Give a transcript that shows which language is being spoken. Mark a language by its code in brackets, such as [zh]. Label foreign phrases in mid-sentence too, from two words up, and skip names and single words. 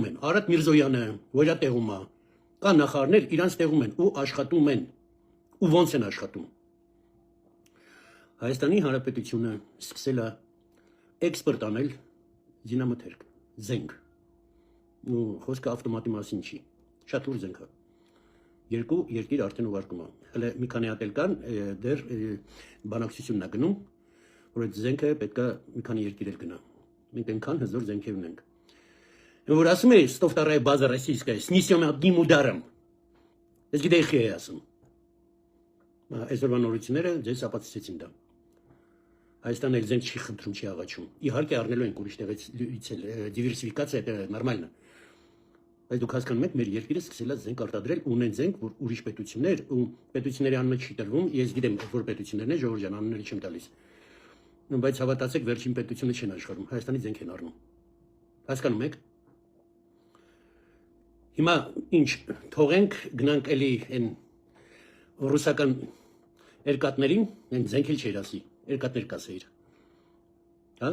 [hy] են, Արադ Միրզոյանը, որ տեղում է, կան նախարարներ, իրանց տեղում են ու աշխատում են, ու ոնց են աշխատում։ Հայաստանի Հանրապետությունը սկսել է էքսպորտ անել զինամթերք, զենք, ու խոսքը ավտոմատի մասին չի, շատ լուրջ զենք է, երկու երկիր արդեն ուղարկում է, հələ մի քանի հատ էլ կան, դեռ բանակցությունն է գնում, որ այդ զենքը պետք է մի քանի երկիր էլ գնա։ Մենք այնքան հզոր զենքեր ունենք։ Որ ասում է, [ru] что вторая база российская, снесем одним ударом։ [hy] Ես գիտեի խի է ասում։ Այսօրվա նորությունները ձեզ ապացուցեցին դա։ Հայաստանը էլ զենք չի խնդրում, չի աղաչում։ Իհարկե առնելու ենք ուրիշ տեղից էլ, դիվերսիֆիկացիա դա նորմալ է։ Բայց դուք հասկանում եք, մեր երկիրը սկսել է զենք արտադրել, ունեն զենք, որ ուրիշ պետություններ ու պետությունների անունը չի տրվում, ես գիտեմ, որ պետություններն են, Ժողովուրդ ջան, անունները չեմ տալիս։ Բայց հավատացեք, վերջին պետությունը չեն աշխարհում, Հայաստանի զենք են առնում։ Հասկանում եք։ Հիմա ինչ, թողենք գնանք էլի այն ռուսական երկաթներին, այն զենքել չէր ասի, երկաթներ կասեիր։ Հա?